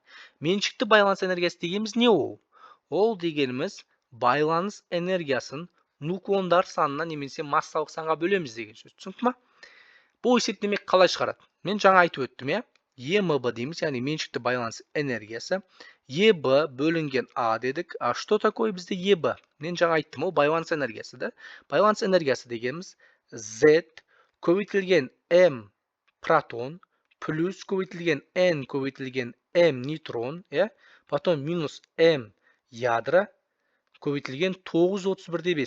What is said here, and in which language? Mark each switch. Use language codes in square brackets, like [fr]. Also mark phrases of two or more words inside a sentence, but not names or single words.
[kk] Меншікті байланыс энергиясы дегеніміз не ол? Ол дегеніміз байланыс энергиясын нуклондар санына немесе массалық санға бөлеміз деген сөз. Түсінікті ма? Бұл есеп демек қалай шығарады? Мен жаңа айтып өттім, е? ЕМБ дейміз, яғни меншікті байланыс энергиясы. ЕБ бөлінген А дедік. [ru] А что такое бізде ЕБ? [kk] Мен жаңа айттым, ол байланыс энергиясы, да? Байланыс энергиясы дегеніміз Z көбейтілген М протон плюс көбейтілген N көбейтілген М нейтрон, е? Потом минус М ядро көбейтілген 931-де 5.